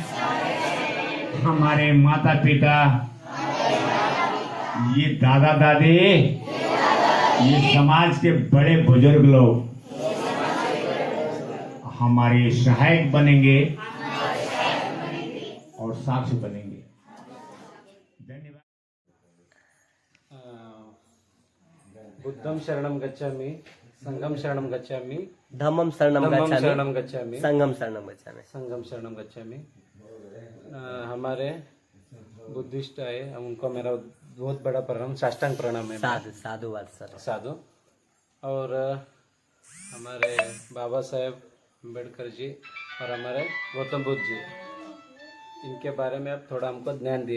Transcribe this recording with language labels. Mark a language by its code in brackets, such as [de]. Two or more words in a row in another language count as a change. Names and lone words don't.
[hi] हमारे माता पिता, ये दादा दादी, ये समाज के बड़े बुजुर्ग लोग हमारे सहायक बनेंगे और साक्षी बनेंगे। धन्यवाद। [pi] बुद्धं शरणं गच्छामि, संघं शरणं गच्छामि, धम्मं शरणं शरणं गच्छामि, गच्छामि, संघं शरणं गच्छामि। संघं शरणं गच्छामि। [hi] हमारे बुद्धिस्ट है, उनको मेरा बहुत बड़ा प्रणाम, साष्टांग प्रणाम है। [pi] साधु साधु सर साधु। [hi] और हमारे बाबा साहेब अम्बेडकर जी और हमारे गौतम बुद्ध जी, इनके बारे में आप थोड़ा हमको ज्ञान दिए।